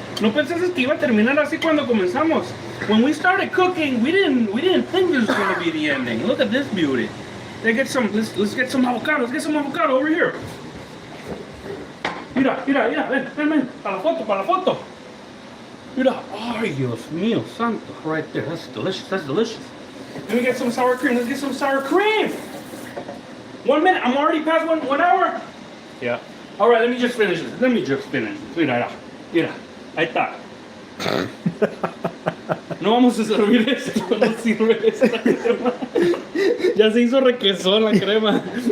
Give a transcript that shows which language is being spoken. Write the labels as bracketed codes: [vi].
[es] No pensaste que iba a terminar así cuando comenzamos. [en] When we started cooking, we didn't think this was gonna be the ending. Look at this beauty. Let's get some avocado. Let's get some avocado over here. [es] Mira, ven. Para la foto. Mira, ay, Dios mío, santo. [en] Right there, that's delicious. Let me get some sour cream. Let's get some sour cream. 1 minute, I'm already past one hour. Yeah. All right, let me just finish this. [es] Mira, ahí está. No vamos a servir esto, no sirve esta crema. Ya se hizo requesón la crema.